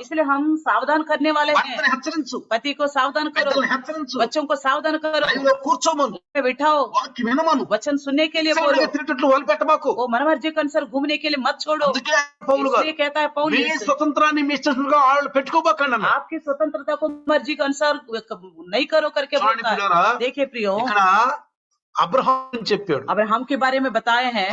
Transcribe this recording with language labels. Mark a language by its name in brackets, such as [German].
[Hindi] इसलिए हम सावधान करने वाले हैं। [Telugu] భర్తని హెచ్చరించు, [Hindi] पति को सावधान करो, [Telugu] పెద్దల్ని హెచ్చరించు, [Hindi] बच्चों को सावधान करो, [Telugu] లైవ్లో కూర్చోమను, [Hindi] में बिठाओ, [Telugu] వాక్యం వినమను, [Hindi] वचन सुनने के लिए बोलो, [Telugu] తిరిగిట్లు వదిలిపెట్టమాకు. [Hindi] वो मनमर्जी के अनुसार घूमने के लिए मत छोड़ो। [Telugu] అందుకే పౌలు గారు [Hindi] इसलिए कहता है [Telugu] మీ [Hindi] पौलुस, [Telugu] స్వతంత్రాన్ని మీ ఇష్టంగా వాళ్ళు పెట్టుకోబోకండి అన్న. [Hindi] आपकी स्वतंत्रता को मर्जी के अनुसार नहीं करो करके [Telugu] చూడండి [Hindi] बोलता [Telugu] ప్రియులారా, [Hindi] है। देखिए प्रियो, [Telugu] ఇక్కడ అబ్రహాం చెప్పాడు. [Hindi] अब्राहम के बारे में बताए हैं।